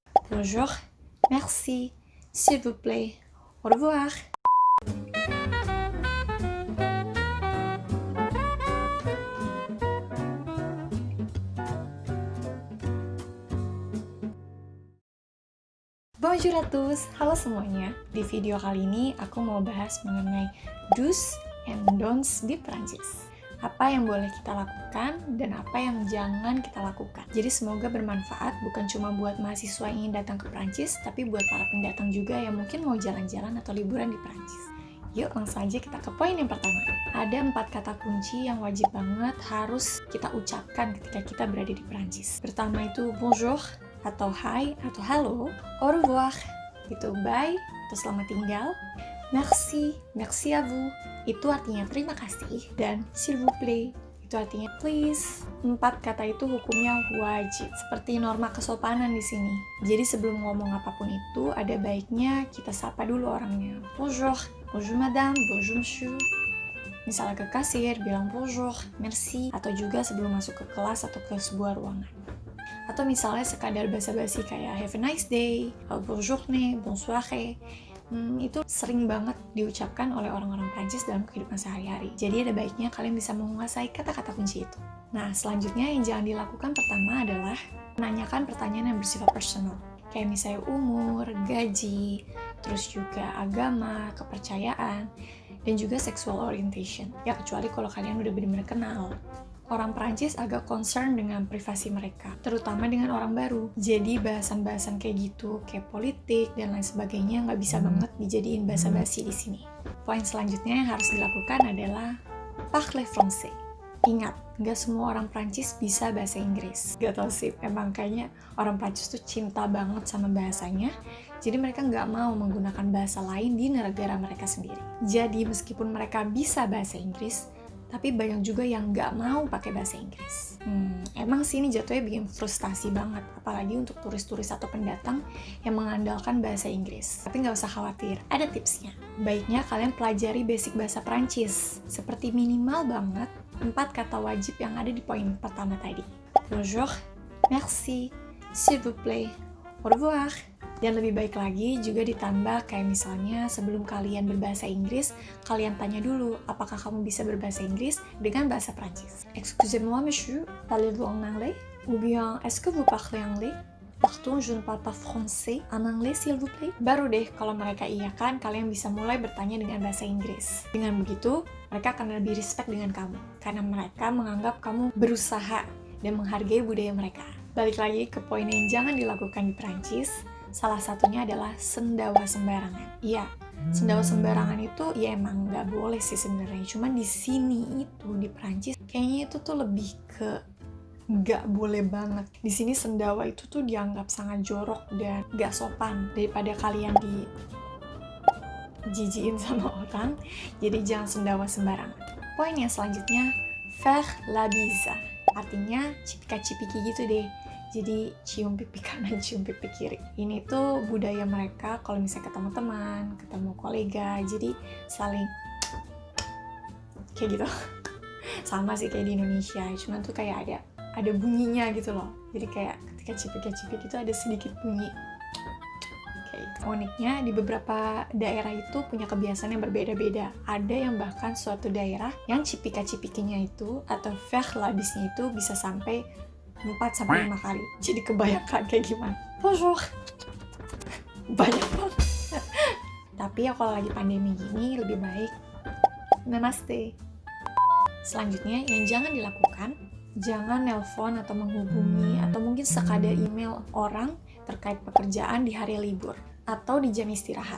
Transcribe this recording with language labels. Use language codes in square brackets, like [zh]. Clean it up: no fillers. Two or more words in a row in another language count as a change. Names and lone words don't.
[fr] Bonjour, merci, s'il vous plaît, au revoir. Bonjour à tous, [id] halo semuanya. Di video kali ini aku mau bahas mengenai [en] do's and don'ts [id] di Prancis. Apa yang boleh kita lakukan dan apa yang jangan kita lakukan. Jadi semoga bermanfaat bukan cuma buat mahasiswa yang ingin datang ke Prancis, tapi buat para pendatang juga yang mungkin mau jalan-jalan atau liburan di Prancis. Yuk langsung aja kita ke poin yang pertama. Ada 4 kata kunci yang wajib banget harus kita ucapkan ketika kita berada di Prancis. Pertama itu bonjour, atau hi, atau hello, [fr] au revoir, [id] itu bye, atau selamat tinggal, [fr] merci, merci à vous, [id] itu artinya terima kasih, dan [fr] s'il vous plaît, [id] itu artinya please. 4 kata itu hukumnya wajib, seperti norma kesopanan di sini. Jadi sebelum ngomong apapun itu, ada baiknya kita sapa dulu orangnya. [fr] Bonjour, bonjour madame, bonjour monsieur. [id] Misalnya ke kasir, bilang [fr] bonjour, merci, [id] atau juga sebelum masuk ke kelas atau ke sebuah ruangan. Atau misalnya sekadar basa-basi kayak [en] have a nice day, [fr] bonne journée, bonne soirée. [id] Itu sering banget diucapkan oleh orang-orang Prancis dalam kehidupan sehari-hari. Jadi ada baiknya kalian bisa menguasai kata-kata kunci itu. Nah, selanjutnya yang jangan dilakukan pertama adalah menanyakan pertanyaan yang bersifat personal. Kayak misalnya umur, gaji, terus juga agama, kepercayaan, dan juga [en] sexual orientation. [id] Ya kecuali kalau kalian udah benar-benar kenal. Orang Prancis agak concern dengan privasi mereka, terutama dengan orang baru. Jadi bahasan-bahasan kayak gitu, kayak politik dan lain sebagainya nggak bisa banget dijadiin basa-basi di sini. Poin selanjutnya yang harus dilakukan adalah [fr] parler français. [id] Ingat, nggak semua orang Prancis bisa bahasa Inggris. Gak tau sih, emang kayaknya orang Prancis tuh cinta banget sama bahasanya, jadi mereka nggak mau menggunakan bahasa lain di negara mereka sendiri. Jadi meskipun mereka bisa bahasa Inggris, tapi banyak juga yang nggak mau pakai bahasa Inggris. Emang sih ini jatuhnya bikin frustasi banget, apalagi untuk turis-turis atau pendatang yang mengandalkan bahasa Inggris. Tapi nggak usah khawatir, ada tipsnya. Baiknya kalian pelajari basic bahasa Prancis, seperti minimal banget 4 kata wajib yang ada di poin pertama tadi. [fr] Bonjour, merci, s'il vous plaît, au revoir. [id] Dan lebih baik lagi juga ditambah kayak misalnya sebelum kalian berbahasa Inggris, kalian tanya dulu apakah kamu bisa berbahasa Inggris dengan bahasa Prancis. [fr] Excusez-moi monsieur, parlez-vous en anglais? Ou bien est-ce que vous parlez anglais? Pardon, je ne parle pas français, en anglais s'il vous plaît. [id] Baru deh kalau mereka iyakan, kalian bisa mulai bertanya dengan bahasa Inggris. Dengan begitu, mereka akan lebih respect dengan kamu, karena mereka menganggap kamu berusaha dan menghargai budaya mereka. Balik lagi ke poin yang jangan dilakukan di Prancis. Salah satunya adalah sendawa sembarangan. Iya, sendawa sembarangan itu ya emang nggak boleh sih sebenarnya. Cuman di sini itu di Prancis kayaknya itu tuh lebih ke nggak boleh banget. Di sini sendawa itu tuh dianggap sangat jorok dan nggak sopan daripada kalian dijijiin sama orang. Jadi jangan sendawa sembarangan. Poin yang selanjutnya, [fr] faire la bise. [id] Artinya cipika-cipiki gitu deh. Jadi cium pipi kanan, cium pipi kiri. Ini tuh budaya mereka kalau misalnya ketemu teman, ketemu kolega, jadi saling kayak gitu. Sama sih kayak di Indonesia, cuman tuh kayak ada bunyinya gitu loh. Jadi kayak ketika cipika-cipik itu ada sedikit bunyi. Uniknya di beberapa daerah itu punya kebiasaan yang berbeda-beda. Ada yang bahkan suatu daerah yang cipika-cipikinya itu atau [fr] faire la bise- [id] nya itu bisa sampai 4-5 kali. Jadi kebayangkan kayak gimana. Bonjour. Banyak banget. Tapi ya kalau lagi pandemi gini lebih baik namaste. Selanjutnya yang jangan dilakukan, jangan nelpon atau menghubungi atau mungkin sekadar email orang terkait pekerjaan di hari libur atau di jam istirahat.